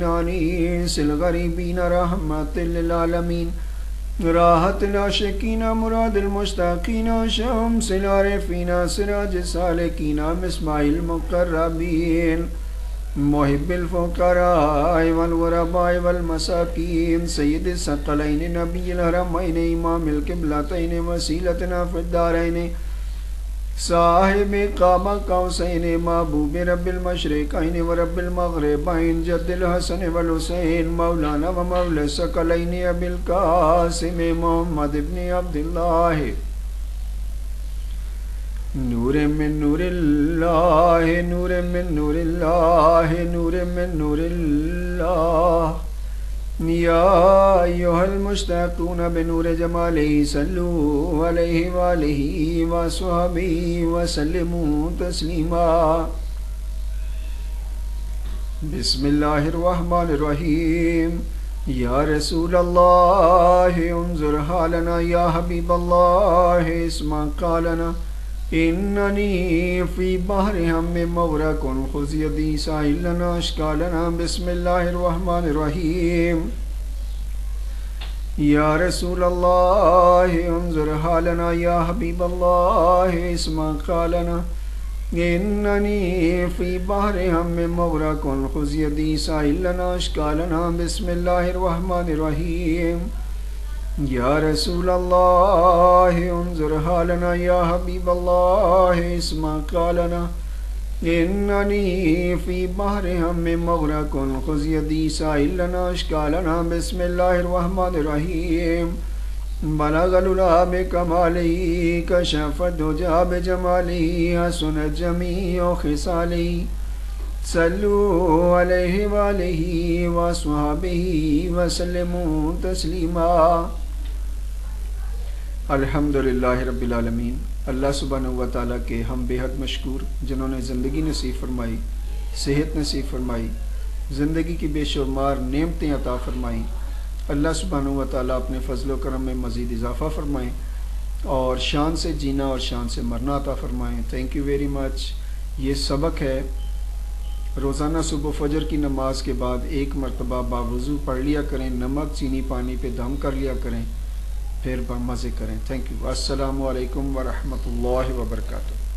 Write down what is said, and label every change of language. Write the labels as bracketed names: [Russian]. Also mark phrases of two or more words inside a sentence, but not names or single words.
[Arabic] أنيس الغريبين رحمة للعالمين راحة العاشقين مراد المشتاقين شمس العارفين سراج السالكين مصباح المقربين محب الفقراء والغرباء والمساكين سيد الثقلين نبي الحرمين إمام القبلتين وسيلتنا في الدارين صاحب قاب قوسين محبوب رب المشرقين ورب المغربين جد الحسن والحسين مولانا ومولى الثقلين أبي القاسم محمد بن عبد الله نور من نور الله نور من نور الله نور من نور الله يا أيها المشتاقون بنور جماله صلوا عليه وآله وأصحابه وسلموا تسليما. بسم الله الرحمن الرحيم. يا رسول الله انظر حالنا يا حبيب الله اسمع قالنا إنني في بحر هم مغرق خذ يدي سهل لنا أشكالنا. بسم الله الرحمن الرحيم. يا رسول الله انظر حالنا يا حبيب الله اسمع قالنا إنني في بحر هم مغرق خذ يدي سهل لنا أشكالنا. بسم الله الرحمن الرحيم. يا رسول الله انظر حالنا يا حبيب الله اسمع قالنا إنني في بحر هم مغرق خذ يدي سهل لنا أشكالنا. بسم الله الرحمن الرحيم. بلغ العلى بكماله كشف الدجى بجماله حسنت جميع خصاله صلوا عليه وآله وأصحابه وسلموا تسليما. الحمد لله رب العالمين. الله سبحانه وتعالى [Hindi] के हम बेहद मशकूर जिन्होंने ज़िंदगी नसीब फरमाई, सेहत नसीब फरमाई, ज़िंदगी की बेशुमार नेमतें अता फरमाई। [Arabic] الله سبحانه وتعالى [Hindi] अपने फ़ज़ल व करम में मज़ीद इजाफ़ा फरमाएँ और शान से जीना और शान से मरना अता फरमाएँ। [English] Thank you very much. [Hindi] ये सबक है, रोज़ाना सुबह फ़जर की नमाज के बाद एक मरतबा बावुज़ू पढ़ लिया करें, नमक चीनी पानी पे दम कर लिया करें, फिर मज़े करें। [English] Thank you. [Arabic] السلام عليكم ورحمة الله وبركاته.